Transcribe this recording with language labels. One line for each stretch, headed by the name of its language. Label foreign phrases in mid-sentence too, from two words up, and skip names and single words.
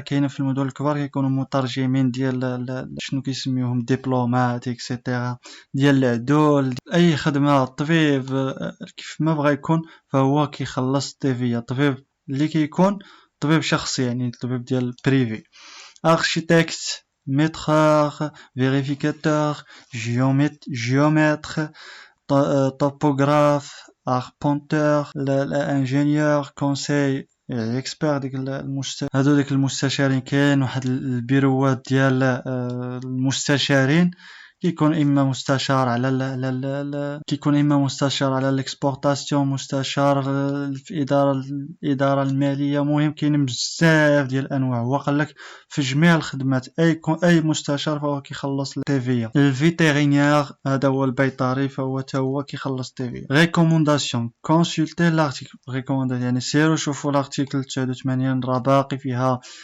Arabic: كاين في المدن الكبار كيكونوا مترجمين ديال شنو كيسميوهم دبلومات اكسيتيرا ديال العدول اي خدمه طبيب كيف ما بغى يكون فهو كيخلص التيفيا طبيب اللي كيكون طبيب شخصي يعني طبيب ديال بريفي
French: architecte maîtreur, vérificateur, géomètre, topographe, arpenteur, ingénieur, conseil, expert
Arabic: هادو ديك المستشارين كاين واحد البيروات ديال المستشارين كيكون اما مستشار على كيكون اما مستشار على الاكسبورتاسيون مستشار في الاداره الماليه مهم كاين بزاف ديال الانواع هو قال لك في جميع الخدمات اي مستشار فهو كيخلص التيفيا الفيتيرينير هذا هو البيطري فهو تا هو كيخلص التيفيا
French: recommandation consultez l'article recommandation
Arabic: يعني سيروا شوفوا لارتيكل 89 راه باقي فيها